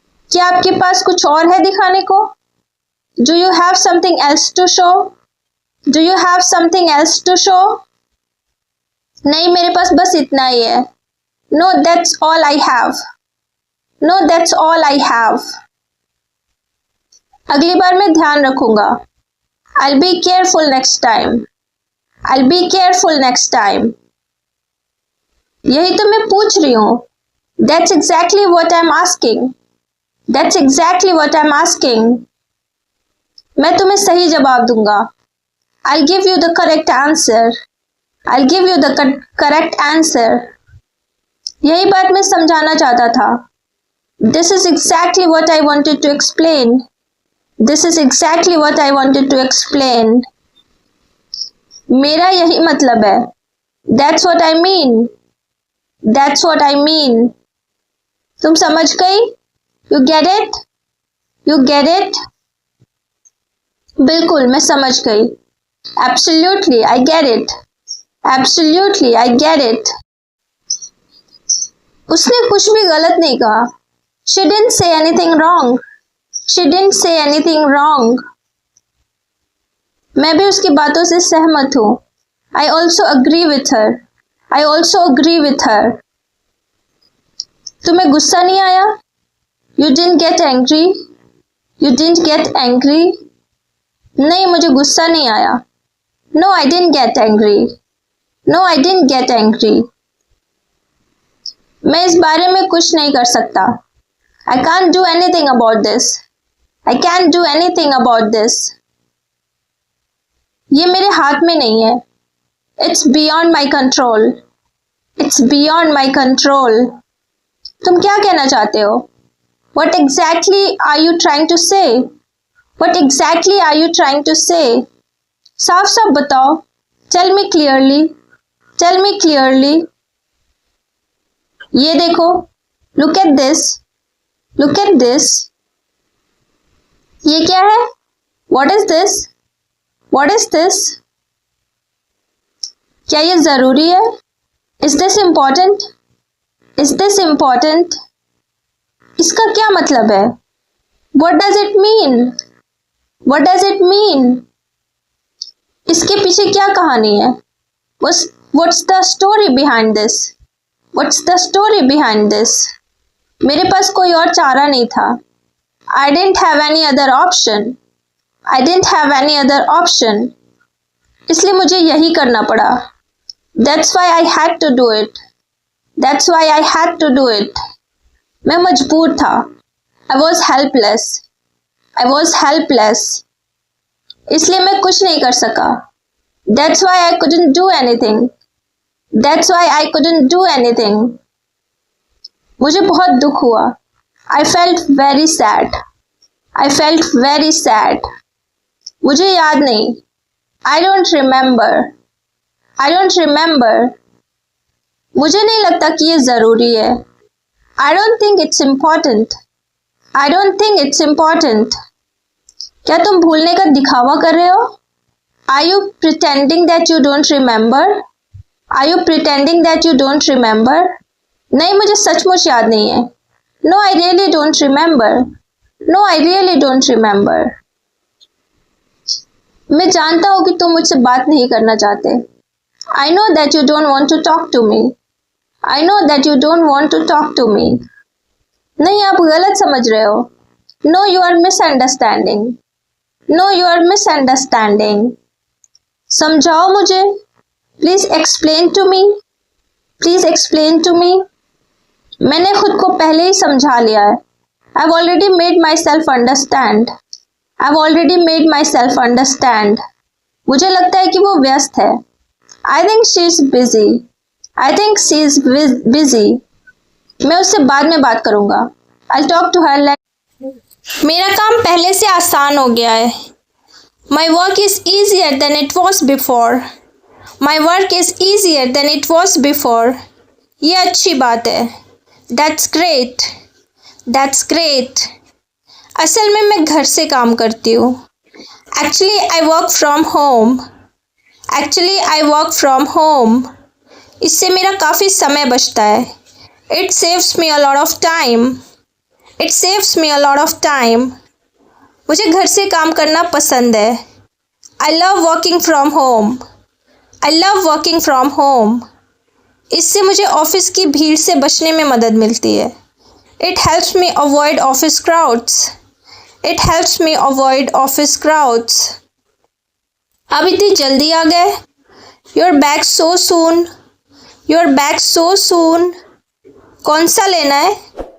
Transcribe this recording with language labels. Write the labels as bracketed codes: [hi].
[hi] क्या आपके पास कुछ और है दिखाने को? [en] Do you have something else to show? Do you have something else to show? [hi] नहीं मेरे पास बस इतना ही है। [en] No, that's all I have. No, that's all I have. [hi] अगली बार मैं ध्यान रखूंगा। [en] I'll be careful next time. I'll be careful next time. [hi] यही तो मैं पूछ रही हूँ। [en] That's exactly what I'm asking. That's exactly what I'm asking. [hi] मैं तुम्हें सही जवाब दूंगा। [en] I'll give you the correct answer. I'll give you the correct answer. [hi] यही बात मैं समझाना चाहता था। [en] This is exactly what I wanted to explain. This is exactly what I wanted to explain. [hi] मेरा यही मतलब है। [en] That's what I mean. That's what I mean. [hi] तुम समझ गई? [en] You get it? You get it? [hi] बिल्कुल मैं समझ गई। [en] Absolutely, I get it. Absolutely, I get it. [hi] उसने कुछ भी गलत नहीं कहा। [en] She didn't say anything wrong. She didn't say anything wrong. [hi] मैं भी उसकी बातों से सहमत हूँ। [en] I also agree with her. I also agree with her. [hi] तुम्हें गुस्सा नहीं आया? [en] You didn't get angry. You didn't get angry. [hi] नहीं मुझे गुस्सा नहीं आया। [en] No, I didn't get angry. No, I didn't get angry. [hi] मैं इस बारे में कुछ नहीं कर सकता। [en] I can't do anything about this. I can't do anything about this. [hi] ये मेरे हाथ में नहीं है। [en] It's beyond my control. It's beyond my control. [hi] तुम क्या कहना चाहते हो? [en] What exactly are you trying to say? What exactly are you trying to say? [hi] साफ साफ बताओ। [en] Tell me clearly. Tell me clearly. [hi] ये देखो। [en] Look at this. Look at this. [hi] ये क्या है? [en] What is this? What is this? [hi] क्या ये जरूरी है? [en] Is this important? Is this important? [hi] इसका क्या मतलब है? [en] What does it mean? What does it mean? [hi] इसके पीछे क्या कहानी है? [en] What's the story behind this? What's the story behind this? [hi] मेरे पास कोई और चारा नहीं था। [en] I didn't have any other option. I didn't have any other option. [hi] इसलिए मुझे यही करना पड़ा। [en] That's why I had to do it. That's why I had to do it. [hi] मैं मजबूर था। [en] I was helpless. I was helpless. [hi] इसलिए मैं कुछ नहीं कर सका। [en] That's why I couldn't do anything. That's why I couldn't do anything. [hi] मुझे बहुत दुख हुआ। [en] I felt very sad. I felt very sad. [hi] मुझे याद नहीं। [en] I don't remember. I don't remember. [hi] मुझे नहीं लगता कि ये जरूरी है। [en] I don't think it's important. I don't think it's important. [hi] क्या तुम भूलने का दिखावा कर रहे हो? [en] Are you pretending that you don't remember? Are you pretending that you don't remember? [hi] नहीं मुझे सचमुच याद नहीं है। [en] No, I really don't remember. No, I really don't remember. [hi] मैं जानता हूँ कि तुम मुझसे बात नहीं करना चाहते। [en] I know that you don't want to talk to me. I know that you don't want to talk to me. [hi] नहीं आप गलत समझ रहे हो। [en] No, you are misunderstanding. No, you are misunderstanding. [hi] समझाओ मुझे। [en] Please explain to me. Please explain to me. [hi] मैंने खुद को पहले ही समझा लिया है। [en] I've already made myself understand. I've already made myself understand. [hi] मुझे लगता है कि वो व्यस्त है। [en] I think she is busy. I think she is busy. [hi] मैं उससे बाद में बात करूंगा। [en] I'll talk to her later. [hi] मेरा काम पहले से आसान हो गया है। [en] My work is easier than it was before. My work is easier than it was before. [hi] ये अच्छी बात है। [en] That's great. That's great. [hi] असल में मैं घर से काम करती हूँ। [en] Actually, I work from home. Actually, I work from home. [hi] इससे मेरा काफ़ी समय बचता है। [en] It saves me a lot of time. It saves me a lot of time. [hi] मुझे घर से काम करना पसंद है। [en] I love working from home. I love working from home. [hi] इससे मुझे ऑफिस की भीड़ से बचने में मदद मिलती है। [en] It helps me avoid office crowds. It helps me avoid office crowds. [hi] अब इतनी जल्दी आ गए? [en] You're back so soon. You're back so soon. [hi] कौन सा लेना है?